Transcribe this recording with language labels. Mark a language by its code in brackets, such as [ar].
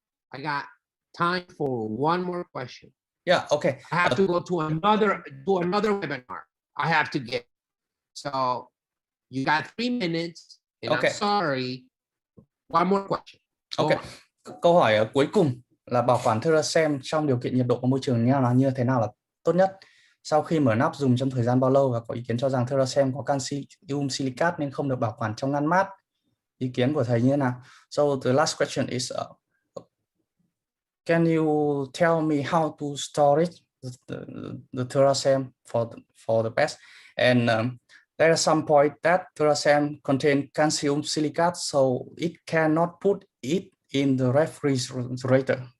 [en] I got time for one more question. Yeah, okay. I have to go to another webinar. I have to get. So you got 3 minutes, and okay. I'm sorry. One more question. Okay. [vi] Câu hỏi cuối cùng là bảo quản Therasem trong điều kiện nhiệt độ và môi trường như thế nào là tốt nhất? Sau khi mở nắp dùng trong thời gian bao lâu, và có ý kiến cho rằng Therasem có calcium silicate nên không được bảo quản trong ngăn mát. Ý kiến của thầy như thế nào? [en] So the last question is, can you tell me how to store it, the Therasem for the best? And there are some point that Therasem contain calcium silicate, so it cannot put it in the refrigerator.